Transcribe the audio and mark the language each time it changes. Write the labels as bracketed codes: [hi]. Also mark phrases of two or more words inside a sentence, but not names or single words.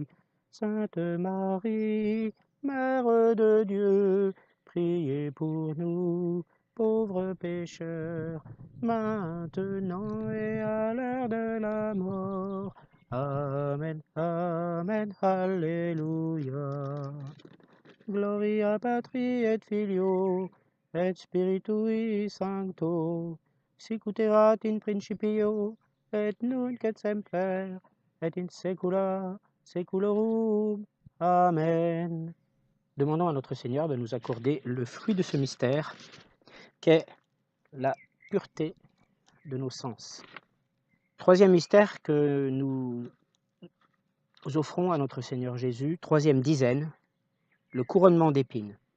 [fr] Sainte Marie, Mère de Dieu, priez pour nous, pauvres pécheurs, maintenant et à l'heure de la mort. Amen, Amen, Alléluia. [la] Gloria Patri et Filio, et Spiritui Sancto, sic erat in principio, et nunc et semper, et in saecula saeculorum. Amen. [fr] Demandons à notre Seigneur de nous accorder le fruit de ce mystère, qu'est la pureté de nos sens. Troisième mystère que nous offrons à notre Seigneur Jésus, troisième dizaine, le couronnement d'épines.